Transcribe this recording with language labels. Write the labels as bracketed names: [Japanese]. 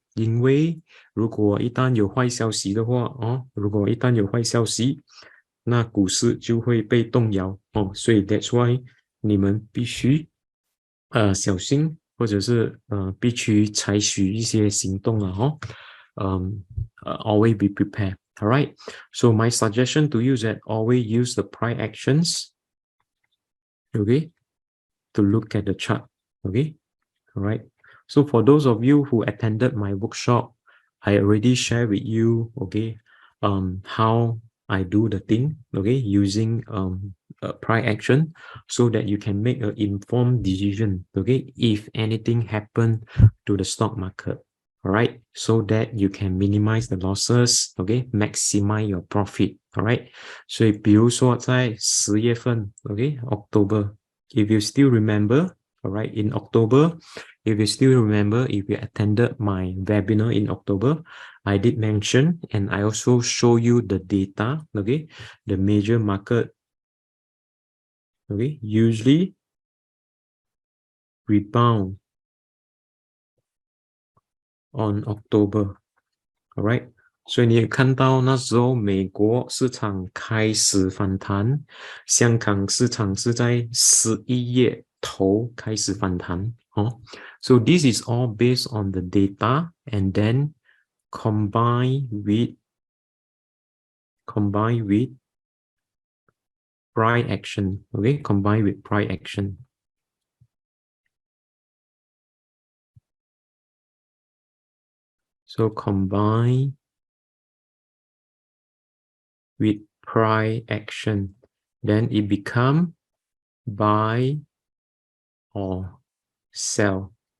[Chinese] 因为如果一旦有坏消息的话如果一旦有坏消息，那股市就会被动摇所以 [English] that's why [Chinese] 你们必须小心，或者是必须采取一些行动了 [English] always be prepared. All right. So my suggestion to you is that always use the price actions, okay, to look at the chart. Okay. All right. So for those of you who attended my workshop, I already shared with you, okay, how I do the thing, okay, using price action so that you can make an informed decision, okay, if anything happen to the stock market. All right, so that you can minimize the losses, okay, maximize your profit. All right, [Chinese] 所以比如说在10月份 [English] okay, October, if you still remember, all right, in October, if you still remember, if you attended my webinar in October, I did mention and I also show you the data, okay, the major market, okay, usually rebound on October. All right. [Chinese] 所以你也看到那时候美国市场开始反弹，香港市场是在11月头开始反弹 [English] So this is all based on the data and then combined with price action. Okay, combined with price action. So combine with price action, then it become buy or sell.